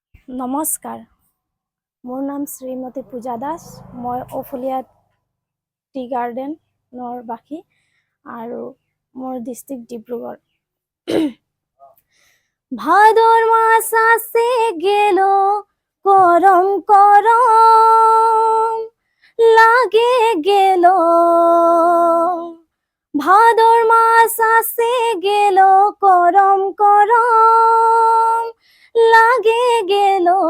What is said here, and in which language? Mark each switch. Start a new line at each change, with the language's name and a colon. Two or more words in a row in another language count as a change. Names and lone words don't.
Assamese: নমস্কাৰ, মোৰ নাম শ্ৰীমতী পূজা দাস। মই অফুলিয়া টি গাৰ্ডেনৰ বাসী আৰু মোৰ ডিষ্ট্ৰিক্ট ডিব্ৰুগড়।
Sadri: ভাদৰ মাছ আছে গেল করম করম লাগে গেল, ভাদর মাছ আছে গেল করম করম লাগে গেল,